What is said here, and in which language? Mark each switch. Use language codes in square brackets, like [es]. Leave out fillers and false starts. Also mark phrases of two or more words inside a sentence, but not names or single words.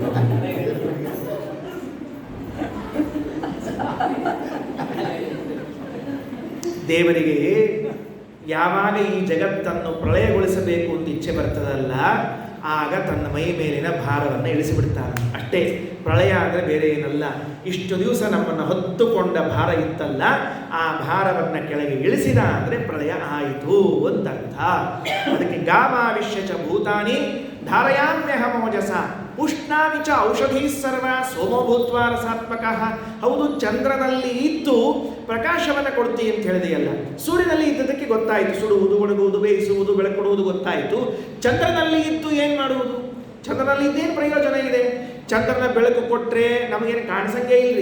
[kn] ದೇವರಿಗೆ ಯಾವಾಗ ಈ ಜಗತ್ತನ್ನು ಪ್ರಳಯಗೊಳಿಸಬೇಕು ಅಂತ ಇಚ್ಛೆ ಬರ್ತದಲ್ಲ, ಆಗ ತನ್ನ ಮೈ ಮೇಲಿನ ಭಾರವನ್ನು ಇಳಿಸಿಬಿಡ್ತಾನೆ ಅಷ್ಟೇ. ಪ್ರಳಯ ಅಂದರೆ ಬೇರೆ ಏನಲ್ಲ. ಇಷ್ಟು ದಿವಸ ನಮ್ಮನ್ನು ಹೊತ್ತುಕೊಂಡ ಭಾರ ಇತ್ತಲ್ಲ, ಆ ಭಾರವನ್ನು ಕೆಳಗೆ ಇಳಿಸಿದ ಅಂದರೆ ಪ್ರಳಯ ಆಯಿತು ಅಂತ ಅರ್ಥ. [sa] ಅದಕ್ಕೆ ಗಾಮಾವಿಶ್ಯ ಚ ಭೂತಾನಿ ಧಾರಯಾಮ್ಯಹಮೋಜಸ ಉಷ್ಣಾಮಿ ಚ ಔಷಧಿ ಸರ್ವ ಸೋಮಭೂತ್ವ ರಸಾತ್ಮಕಃ. [kn] ಹೌದು, ಚಂದ್ರನಲ್ಲಿ ಇದ್ದು ಪ್ರಕಾಶವನ್ನು ಕೊಡ್ತಿ ಅಂತ ಹೇಳಿದೆಯಲ್ಲ. ಸೂರ್ಯನಲ್ಲಿ ಇದ್ದದಕ್ಕೆ ಗೊತ್ತಾಯಿತು, ಸುಡುವುದು, ಒಣಗುವುದು, ಬೇಯಿಸುವುದು, ಬೆಳಕೊಡುವುದು ಗೊತ್ತಾಯಿತು. ಚಂದ್ರನಲ್ಲಿ ಇದ್ದು ಏನು ಮಾಡುವುದು? ಚಂದ್ರನಲ್ಲಿ ಇದೇನು ಪ್ರಯೋಜನ ಇದೆ? ಚಂದ್ರನ ಬೆಳಕು ಕೊಟ್ಟರೆ ನಮಗೇನು ಕಾಣಿಸಂಗೇ ಇಲ್ರಿ.